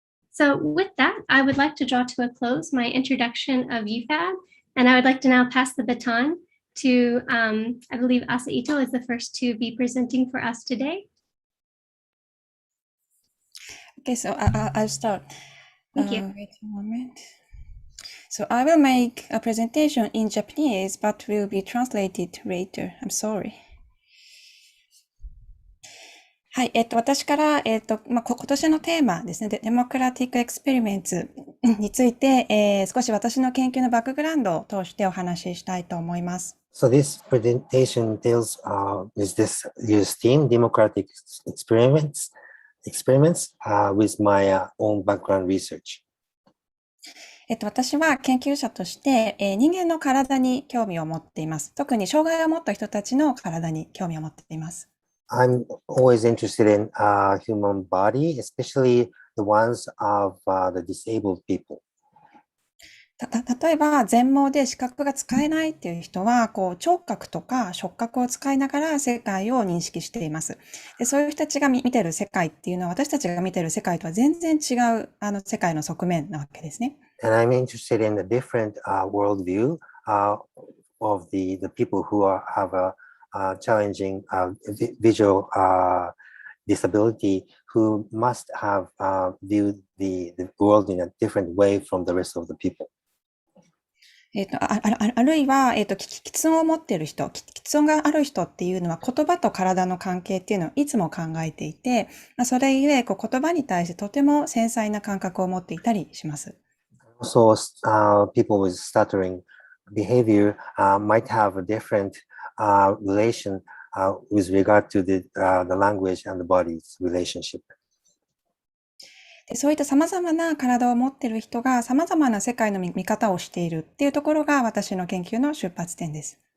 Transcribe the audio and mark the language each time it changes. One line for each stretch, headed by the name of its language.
English: So with that, I would like to draw to a close my introduction of YouFab, and I would like to now pass the baton to, I believe Asa Ito is the first to be presenting for us today. Okay, so I'll start. Thank you. Wait a moment. So I will make a presentation in Japanese, but will be translated later. I'm sorry.
Japanese: はい、私から、今年のテーマですね、デモクラティックエクスペリメンツについて、少し私の研究のバックグラウンドを通してお話ししたいと思います。
English: So this presentation deals with this year's theme, democratic experiments, with my own background research.
Japanese: 私は研究者として、人間の体に興味を持っています。特に障害を持った人たちの体に興味を持っています。
English: I'm always interested in human body, especially the ones of the disabled people.
Japanese: 例えば、全盲で視覚が使えないっていう人は、聴覚とか触覚を使いながら世界を認識しています。で、そういう人たちが見てる世界っていうのは、私たちが見てる世界とは全然違う、世界の側面なわけですね。
English: And I'm interested in the different worldview of the people who have a challenging visual disability, who must have viewed the world in a different way from the rest of the people.
Japanese: あるいは、喫音を持っている人、喫音がある人っていうのは言葉と体の関係っていうのをいつも考えていて、それゆえ、言葉に対してとても繊細な感覚を持っていたりします。
English: Also, people with stuttering behavior might have a different relation with regard to the language and the body's relationship.
Japanese: でそういった様々な体を持っている人が様々な世界の見方をしているっていうところが私の研究の出発点です。